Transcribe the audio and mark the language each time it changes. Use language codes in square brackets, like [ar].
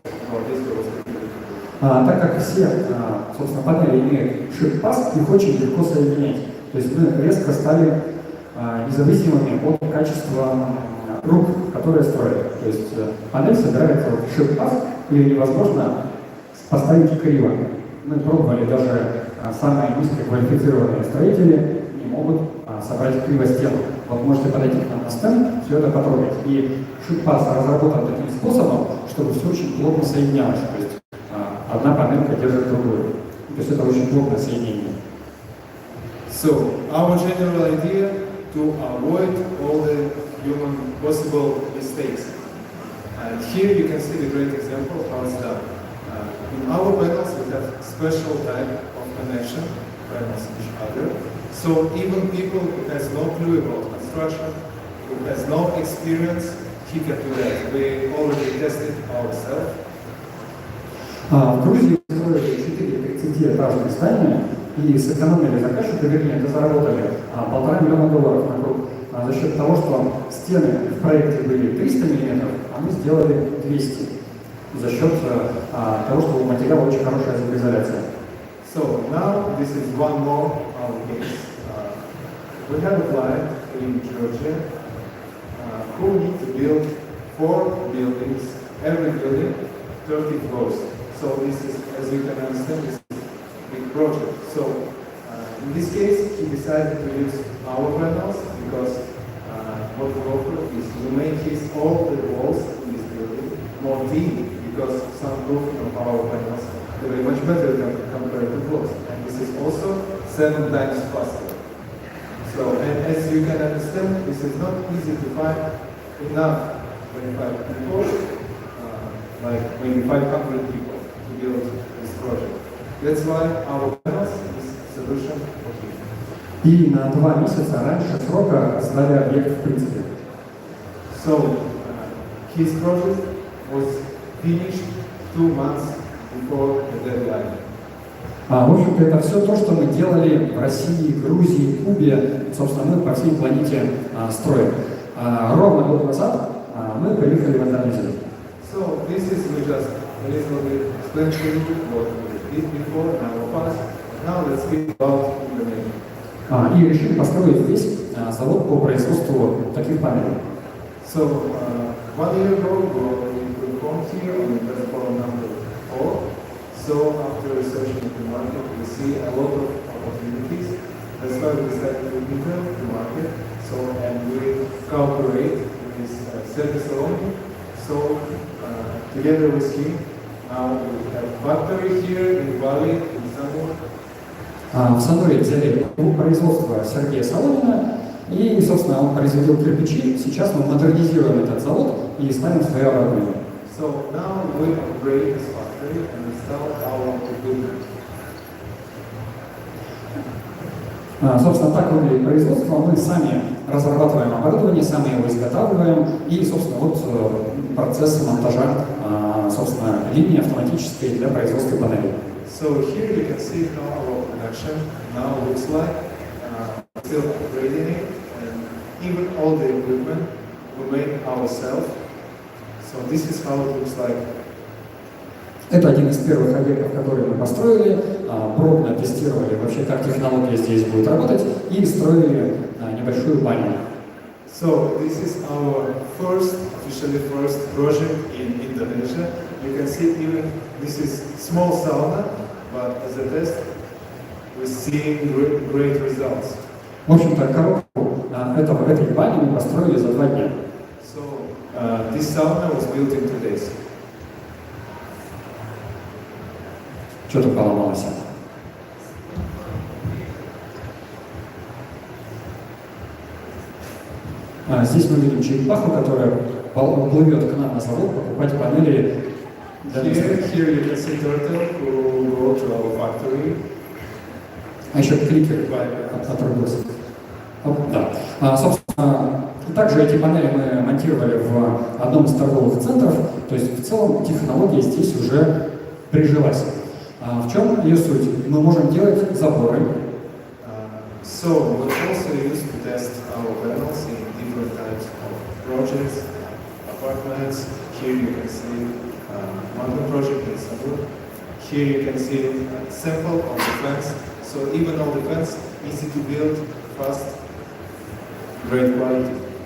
[en] About this, we'll speak a little bit. [ru] Так как все, собственно, панели имеют шип-паз, их очень легко соединять. То есть мы резко стали независимыми от качества рук, которые строят. То есть панель собирается в шип-паз, и невозможно поставить криво. Мы пробовали, даже самые низкоквалифицированные строители не могут собрать криво стену. Вот можете подойти к нам на стенд, все это потрогать. И шип-паз разработан таким способом, чтобы все очень плотно соединялось. То есть одна панелька держит другую. То есть это очень плотное соединение. [en] So, our general idea to avoid all the human possible mistakes. And here you can see the great example how it's done. In our panels we have special type of connection, panels each other. So even people who has no clue about construction, who has no experience, he can do that. We already tested ourselves. [ru] В Грузии строили 4 30-этажных здания и сэкономили заказчику, вернее, это заработали $1,5 миллиона на круг за счет того, что стены в проекте были 300 мм, а мы сделали 200 за счет того, что у материала очень хорошая звукоизоляция. [en] So now this is one more our case. We have a client in Georgia who need to build 4 buildings, every building 30 floors. So this is, as you can understand, this is a big project. So in this case, he decided to use our panels because what we offer is to make all the walls in this building more deep because some roofing of our panels are very much better compared to floors. And this is also 7 times faster. So, and as you can understand, this is not easy to find enough 25 people, like maybe 500 people. Build this project. That's why our panels is solution for him. [ru] И на 2 месяца раньше срока сдали объект в принципе. [en] So his project was finished 2 months before the deadline. [ru] В общем-то, это все то, что мы делали в России, Грузии, Кубе, собственно, мы по всей планете строим. Ровно год назад мы приехали в Индонезию. [en] So this is we just a little bit explain to you what we did before in our past. Now let's speak about Indonesia. [ru] И решили построить здесь завод по производству таких панелей. [en] So 1 year ago, we performed here on the platform number 4. So after researching the market, we see a lot of opportunities. That's why we decided to enter the market. So, and we cooperate with service owner. So together with him, now we have factory here in Bali, in Sanur. [ru] В Сануре взяли производство Сергея Соломина, и, собственно, он производил кирпичи. Сейчас мы модернизируем этот завод и ставим свое оборудование. [en] So now we upgrade this factory and install our equipment. [ru] Собственно, так выглядит производство. Мы сами разрабатываем оборудование, сами его изготавливаем. И, собственно, вот процесс монтажа, собственно, линии автоматической для производства панелей. [en] So here you can see how our production now looks like. Still upgrading it, and even all the equipment we make ourselves. So this is how it looks like. [ru] Это один из первых объектов, которые мы построили, пробно тестировали вообще, как технология здесь будет работать, и строили небольшую баню. [en] So this is our officially first project in Indonesia. You can see even this is small sauna, but as a test, we're seeing great results. [ru] В общем-то, коробку этой бани мы построили за 2 дня. [en] So this sauna was built in 2 days. [ru] Что-то поломалось. Здесь мы видим черепаху, которая плывет к нам на завод покупать панели. [en] Here you can see turtle who go to our factory. [ru] А еще кликер отрубился. Да. Собственно, также эти панели мы монтировали в одном из торговых центров. То есть в целом технология здесь уже прижилась. В чем ее суть? Мы можем делать заборы. [en] So we also used to test our panels in different types of projects, apartments. Here you can see one project in Sanur. Here you can see a sample of the fence. So even all the fence easy to build, fast, great quality.